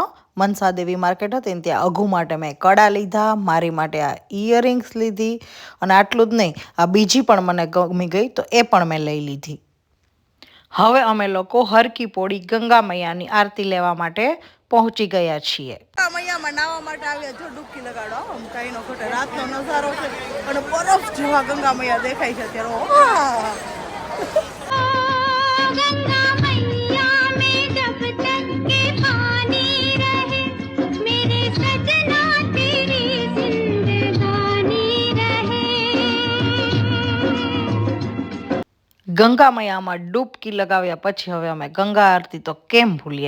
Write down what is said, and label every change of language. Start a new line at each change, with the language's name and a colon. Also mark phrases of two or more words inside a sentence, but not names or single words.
Gujarati: મનસા દેવી માર્કેટ હતી ને ત્યાં અઘુ માટે મેં કડા લીધા, મારી માટે આ ઇયરિંગ્સ લીધી અને આટલું જ નહીં, આ બીજી પણ મને ગમી ગઈ તો એ પણ મેં લઈ લીધી. હવે અમે લોકો હરકી પોળી ગંગા મૈયાની આરતી લેવા માટે પહોંચી ગયા છીએ. ગંગા મૈયામાં નાહવા માટે આવ્યા. જો ડૂબકી લગાડો, આમ કઈ નો ખોટે. રાતનો નજારો છે અને બરફ જેવા ગંગા મૈયા દેખાય છે ત્યારે.
Hindi: गंगा मैया में जब तक के पानी रहे मेरे सजना तेरी जिंदगानी रहे.
Gujarati: ગંગા મૈયામાં ડૂબકી લગાવ્યા પછી હવે અમે ગંગા આરતી તો કેમ ભૂલીએ.